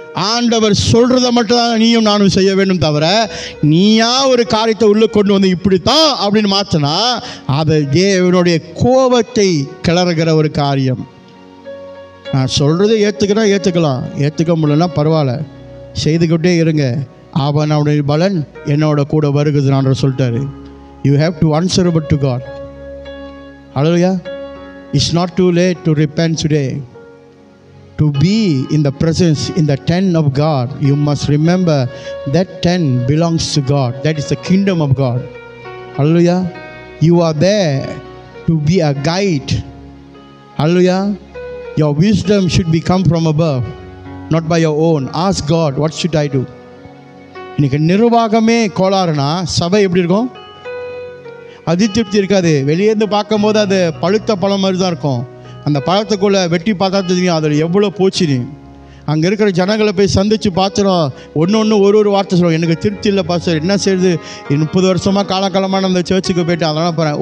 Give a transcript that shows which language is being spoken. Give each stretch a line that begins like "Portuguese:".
Tamil: ஆண்டவர் சொல்கிறத மட்டும் தான் நீயும் நானும் செய்ய வேண்டும், தவிர நீயா ஒரு காரியத்தை உள்ளே கொண்டு வந்து இப்படித்தான் அப்படின்னு மாற்றினா அது தேவனுடைய கோபத்தை கிளறுகிற ஒரு காரியம். நான் சொல்கிறத ஏற்றுக்கலாம், ஏற்றுக்க முடியலன்னா பரவாயில்ல, செய்துக்கிட்டே இருங்க, அவனுடைய பலன் என்னோட கூட வருகுது நான் சொல்லிட்டாரு.
English: You have to answerable to God. Hallelujah. It's not too late to repent today. To be in the presence, in the tent of God, you must remember that tent belongs to God. That is the kingdom of God. Hallelujah. You are there to be a guide. Hallelujah. Your wisdom should be come from above, not by your own. Ask God, what should I do?
Tamil: இன்னைக்கு நிர்வாகமே கோளாறுனா சபை எப்படி இருக்கும்? அதிருப்தி இருக்காது. வெளியேருந்து பார்க்கும்போது அது பழுத்த பழம் மாதிரி தான் இருக்கும். அந்த பழத்துக்குள்ளே வெட்டி பார்த்தா தெரியும் அதில் எவ்வளோ போச்சுன்னு. அங்கே இருக்கிற ஜனங்களை போய் சந்தித்து பார்த்துறோம். ஒன்று ஒரு வார்த்தை சொல்லுவோம், எனக்கு திருப்தி இல்லை பாஸ்டர், என்ன செய்யுது, 30 வருஷமாக காலகாலமான அந்த சர்ச்சுக்கு போய்ட்டு அதெல்லாம் போகிறேன்.